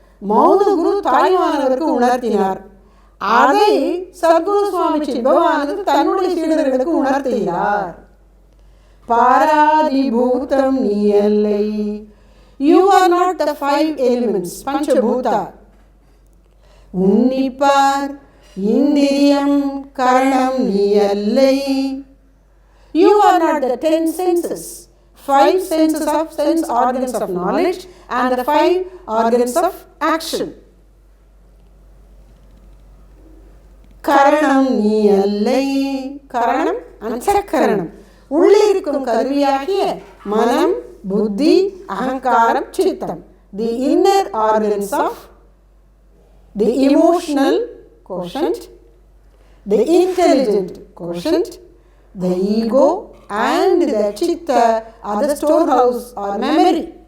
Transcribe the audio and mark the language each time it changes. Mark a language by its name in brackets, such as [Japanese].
[Tamil] மௌன குரு தாய்மானவருக்கு உணர்த்தினார். அதை சத்குரு சுவாமி சித்பவானந்தர் தன்னுடைய சீடர்களுக்கு உணர்த்துகிறார். பாராதி பூதம் நீ அல்லை. [English] You are not the 5 elements, Panchabhuta. [Tamil] உன்னிப்பார் இந்திரியம் கரணம் நீ அல்லை. [English] You are not the 10 senses, 5 senses of sense organs of knowledge and the 5 organs of action. [Tamil] கரணம் நீ அல்லை. கரணம் அந்தக்கரணம், உள்ளே இருக்கும் கருவியாகிய மனம், புத்தி, அகங்காரம், சித்தம். [English] The inner organs of the emotional quotient, the intelligent quotient, the ego and the chitta are the storehouse or memory.